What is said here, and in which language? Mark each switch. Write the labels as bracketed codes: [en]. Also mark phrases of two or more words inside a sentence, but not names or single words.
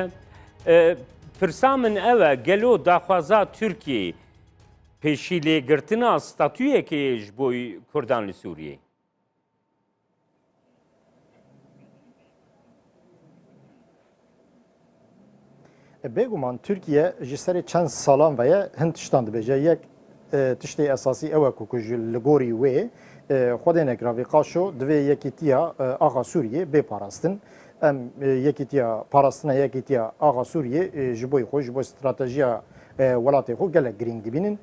[ku] پرسا من ئەوە گەلۆ داخوازا تورکیە پێشی لێگرتنا ستاتویەکێش بۆی کوردان لە سووریە. بێگومان تورکیە ji serê çend salan veye hin tiştan dibêje. Yek tiştê esasî ew e ku ji li gorî wê xwedê nekravî qaşo divê yekîtiya axa Sûriyê bê parastin. Em yekîtiya parastina yekîtiya axa Sûriyê ji bo xwe ji bo stratejiya welatê xwe gelek girîng dibînin.